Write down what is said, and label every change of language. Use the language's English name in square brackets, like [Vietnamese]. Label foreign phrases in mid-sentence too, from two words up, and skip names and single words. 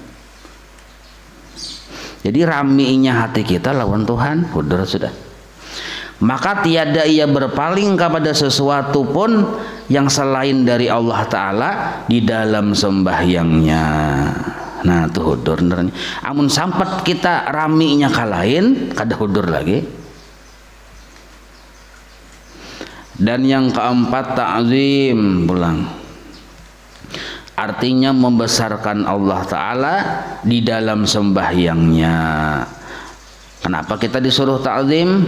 [Banjar] Jadi raminya hati kita lawan Tuhan, hudur sudah. [Indonesian] Maka tiada ia berpaling kepada sesuatu pun yang selain dari [Arabic] Allah Ta'ala [Indonesian] di dalam sembahyangnya. [Banjar] Nah itu hudur benernya. Amun sampai kita raminya kalahin, kada hudur lagi. [Indonesian] Dan yang keempat ta'zim pulang. Artinya membesarkan [Arabic] Allah Ta'ala [Indonesian] di dalam sembahyangnya. Kenapa kita disuruh ta'zim?